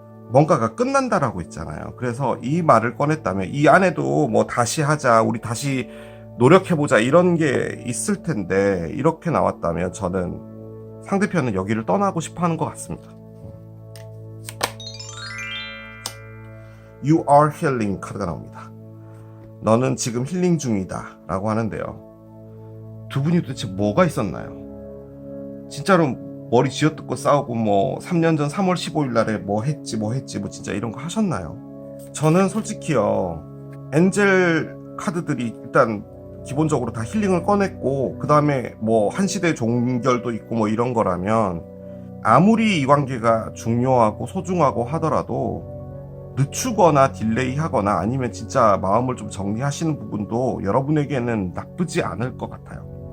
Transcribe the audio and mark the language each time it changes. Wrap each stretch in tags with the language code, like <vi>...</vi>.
<ko>뭔가가 끝난다라고 했잖아요. 그래서 이 말을 꺼냈다면 이 안에도 뭐 다시 하자, 우리 다시 노력해보자 이런 게 있을 텐데 이렇게 나왔다면 저는 상대편은 여기를 떠나고 싶어 하는 것 같습니다.</ko> <en>You are healing</en> <ko>카드가 나옵니다. 너는 지금 힐링 중이다 라고 하는데요. 두 분이 도대체 뭐가 있었나요? 진짜로 머리 쥐어뜯고 싸우고 뭐 3년 전 3월 15일 날에 뭐 했지 뭐 진짜 이런 거 하셨나요? 저는 솔직히요, 엔젤 카드들이 일단 기본적으로 다 힐링을 꺼냈고 그 다음에 뭐 한시대 종결도 있고 뭐 이런 거라면 아무리 이 관계가 중요하고 소중하고 하더라도 늦추거나 딜레이 하거나 아니면 진짜 마음을 좀 정리하시는 부분도 여러분에게는 나쁘지 않을 것 같아요.</ko>